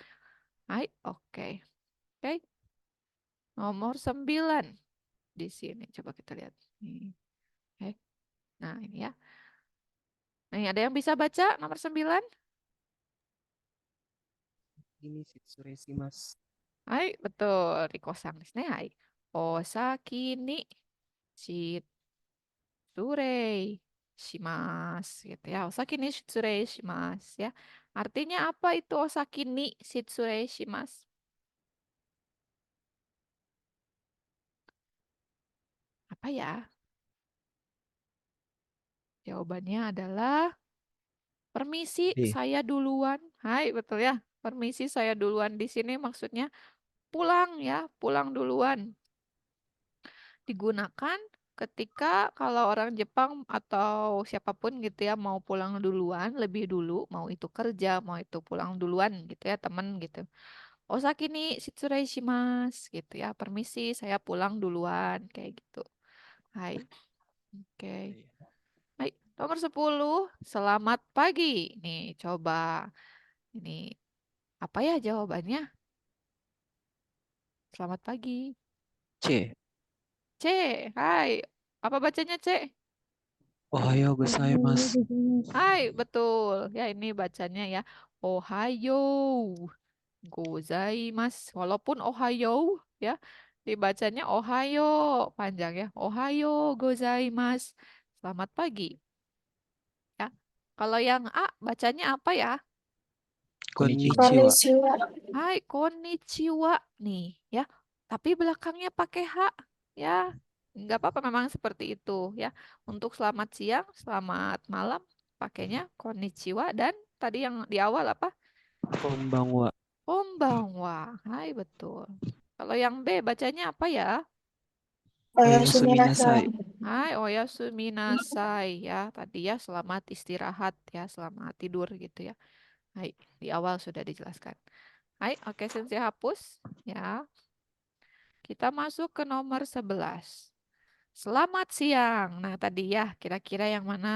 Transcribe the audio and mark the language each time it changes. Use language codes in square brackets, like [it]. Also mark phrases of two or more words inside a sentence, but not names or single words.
[id] Hai, oke. Oke, nomor 9 di sini. Coba kita lihat. Nih. Oke. Nah, ini ya. Nih, ada yang bisa baca nomor 9? Ini Shitsuresimasu. Hai, betul. [ja] リコさんですね。はい。お先に失礼します [id] gitu ya. [ja] お先に失礼します ya. [id] Artinya apa itu [ja] お先に失礼します? [id] Apa ya? Jawabannya adalah permisi D. saya duluan. Hai, betul ya. Permisi saya duluan di sini maksudnya pulang ya, pulang duluan. Digunakan ketika kalau orang Jepang atau siapapun gitu ya mau pulang duluan, lebih dulu, mau itu kerja, mau itu pulang duluan gitu ya, temen gitu. [ja] お先に失礼します [id] gitu ya. Permisi, saya pulang duluan kayak gitu. Hai. Oke. Hai, nomor 10. Selamat pagi. Nih, coba. Ini apa ya jawabannya? Selamat pagi. C. C. Hai. Apa bacanya C? [ja] おはようございます. [id] Hai, betul. Ya, ini bacanya ya. [ja] おはようございます. [id] Walaupun Ohayo ya, dibacanya Ohayo panjang ya. [ja] おはようございます. [id] Selamat pagi ya. Kalau yang A bacanya apa ya? Konnichiwa. Konnichiwa. Hai, konnichiwa nih ya. Tapi belakangnya pakai H ya. Nggak apa-apa memang seperti itu ya. Untuk selamat siang, selamat malam pakainya konnichiwa dan tadi yang di awal apa? Konbanwa. Konbanwa. Hai, betul. Kalau yang B bacanya apa ya? Oyasumi Oyasuminasai. [ja] はい、おやすみなさい ya. [id] Tadi ya selamat istirahat ya, selamat tidur gitu ya. Hai, di awal sudah dijelaskan. Hai, oke, Sensei hapus ya. Kita masuk ke nomor 11. Selamat siang. Nah, tadi ya, kira-kira yang mana?